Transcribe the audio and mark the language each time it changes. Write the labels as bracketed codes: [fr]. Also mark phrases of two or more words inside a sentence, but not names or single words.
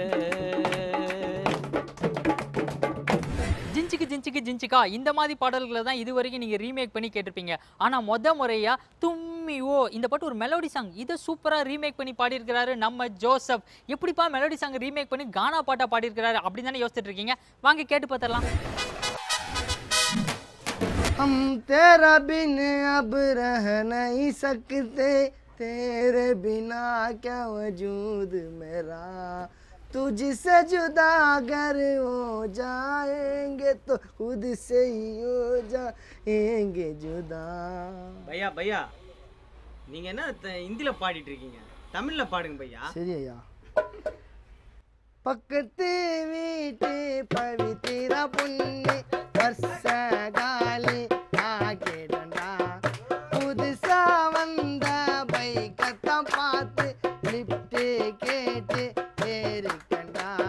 [ta] ஜிஞ்சிக்கு ஜிஞ்சிக்கு ஜிஞ்சிக்கா இந்த மாதிரி பாடல்களை தான் இது வரைக்கும் நீங்கள் ரீமேக் பண்ணி கேட்டிருப்பீங்க. ஆனால் முறையாக தும்மி ஓ இந்த பாட்டு ஒரு [en] melody song, [ta] இதை சூப்பராக ரீமேக் பண்ணி பாடியிருக்கிறாரு நம்ம ஜோசப். எப்படிப்பா [en] melody song [ta] ரீமேக் பண்ணி கானா பாட்டாக பாடியிருக்கிறாரு அப்படின்னு தானே யோசிச்சுட்டு இருக்கீங்க. வாங்க கேட்டு பார்த்துடலாம். [hi] हम तेरा बिन अब रह नहीं सकते, तेरे बिना क्या वजूद मेरा, तुझसे जुदा अगर हो जाएंगे तो खुद से ही हो जाएंगे जुदा. [ta] பையா பையா, நீங்க என்ன ஹிந்தில பாடிட்டு இருக்கீங்க, தமிழ்ல பாடுங்க பையா. சரி ஐயா. பக்கத்து வீட்டு பவித்திர பொண்ணு வருஷ காலி ஆக்கிடண்டா, புதுசா வந்த பைக்கத்தான் பார்த்து லிப்ட் கேட்டு ஏறிக்கண்டா.